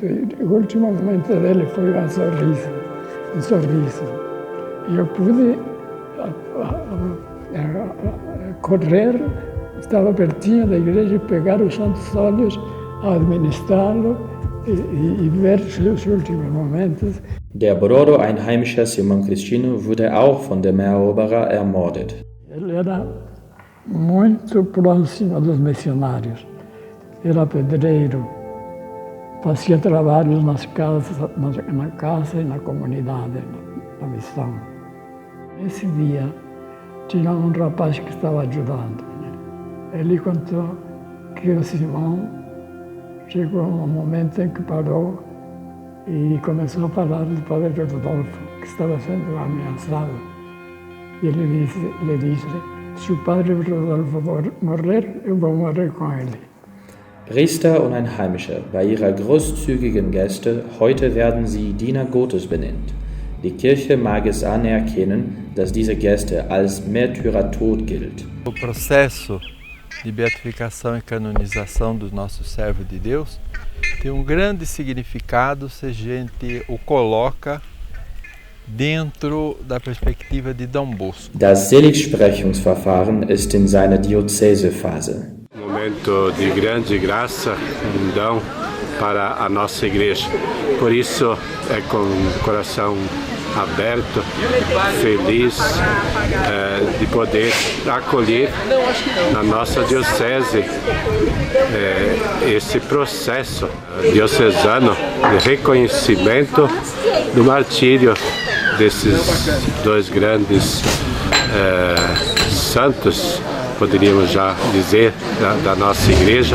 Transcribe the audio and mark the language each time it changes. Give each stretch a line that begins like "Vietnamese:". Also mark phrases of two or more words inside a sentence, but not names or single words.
Portuguese: E o último momento dele foi um sorriso. E eu pude correr, estava pertinho da igreja e pegar os santos óleos, administrá-lo e ver os últimos momentos.
German: Der Broro, ein heimischer Simon Cristino, wurde auch von dem Eroberer ermordet.
Portuguese: Ele era muito próximo dos missionários. Era pedreiro, fazia trabalhos nas casas, na casa e na comunidade, na missão. Esse dia, tinha um rapaz que estava ajudando. Ele contou que o Simão chegou um momento em que parou e começou a falar do padre Rodolfo, que estava sendo ameaçado. E ele disse, se o padre Rodolfo morrer, eu vou morrer com ele.
German: Priester und ein Heimischer, bei ihrer großzügigen Geste, heute werden sie Diener Gottes benannt. Die Kirche mag es anerkennen, dass diese Geste als Märtyrertod gilt.
Portuguese: O processo de beatificação e canonização do nosso servo de Deus tem grande significado se a gente o coloca dentro da perspectiva de Dom Bosco.
German: Das Seligsprechungsverfahren ist in seiner Diözesephase.
Portuguese: Momento de grande graça, um dom para a nossa igreja. Por isso é com o coração aberto, feliz de poder acolher na nossa diocese esse processo diocesano de reconhecimento do martírio desses dois grandes santos, poderíamos já dizer, da nossa igreja.